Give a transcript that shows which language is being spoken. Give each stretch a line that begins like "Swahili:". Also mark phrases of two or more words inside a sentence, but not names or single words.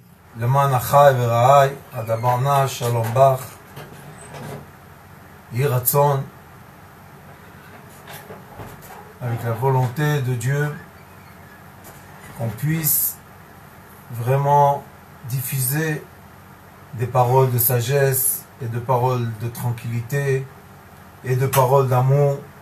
Hebrew: למען אחי ורעי, הדברנה שלום בך, יהי רצון,
French: avec la volonté de Dieu, qu'on puisse vraiment diffuser des paroles de sagesse et de paroles de tranquillité et de paroles d'amour